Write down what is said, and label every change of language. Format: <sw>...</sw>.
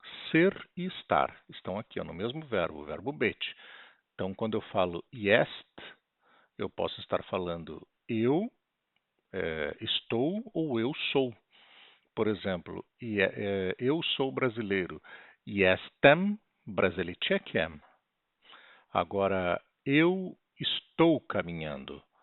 <pt>Ser e estar estão aqui, ó, no mesmo verbo, o verbo być. Então, quando eu falo jest, eu posso estar falando eu estou ou eu sou. Por exemplo, eu sou brasileiro.</pt> <pl>Jestem Brazylijczykiem.</pl> <pt>Agora, eu estou caminhando.</pt>